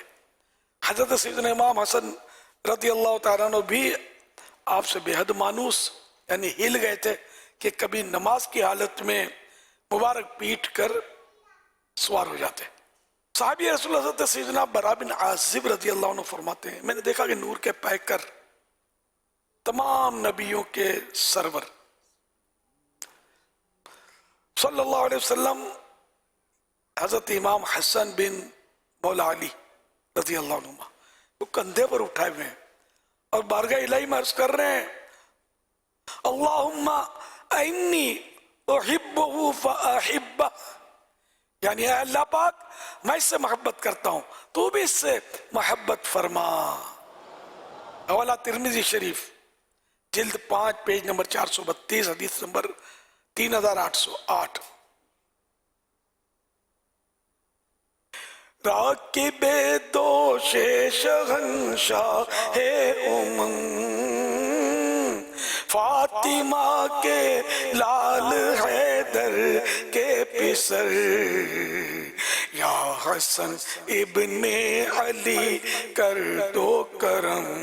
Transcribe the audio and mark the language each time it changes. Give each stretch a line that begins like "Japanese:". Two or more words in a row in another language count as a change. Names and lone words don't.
Hindi: हज़रत सैयदना इमाम हसन
Arabic: رضي الله تعالى عنه
Hindi: भी आपसे बेहद मानूस यानी हिल गए थे कि कभी नमाज की हालत में मुबारक पीट कर सवार हो जाते। साहबी रसूल हज़रत सैयदना बरा बिन आज़िब
Arabic: رضي الله عنه
Hindi: फरमाते हैं, मैंने देखा कि नूर के पैकर तमाम नबियों के सरवर
Arabic: صلى الله عليه وسلم
Hindi: हज़रत इमाम हसन बिन मौला अली
Arabic: رضي الله عنه
Hindi: वो कंधे पर उठाए हुए हैं और बारगाह इलाही में अर्ज़ कर रहे हैं,
Arabic: اللهم إني أحبه فأحببه,
Hindi: यानी अल्लाह पाक मैं इससे मोहब्बत करता हूँ तू भी इससे मोहब्बत फरमा। हवाला तिरमिज़ी शरीफ जिल्द 5 पेज नंबर 432 हदीस नंबर 3808। राकिबे दोशे शहंशाहे उमंग, फातिमा के लाल हैदर के पिसर, या हसन इब्ने अली कर दो करम,